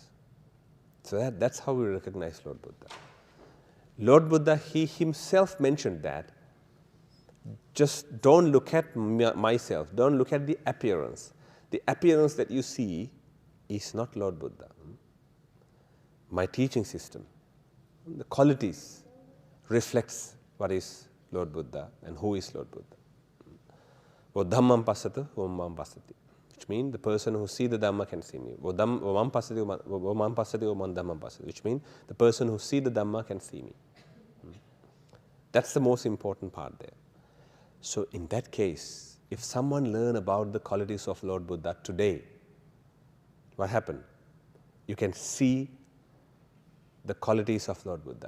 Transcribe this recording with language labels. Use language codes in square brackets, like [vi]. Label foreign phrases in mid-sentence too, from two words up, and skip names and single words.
[en] So that's how we recognize Lord Buddha. Lord Buddha, he himself mentioned that just don't look at myself, don't look at the appearance. The appearance that you see is not Lord Buddha. My teaching system, the qualities reflects what is Lord Buddha and who is Lord Buddha. [pi] Wo dhammam passata, wo mam passati. [en] Which means the person who sees the Dhamma can see me. [pi] Wo mam passati, wo mam passati, wo man dhammam passati. [en] Which means the person who sees the Dhamma can see me. That's the most important part there. So in that case, if someone learn about the qualities of Lord Buddha today, what happened? You can see the qualities of Lord Buddha.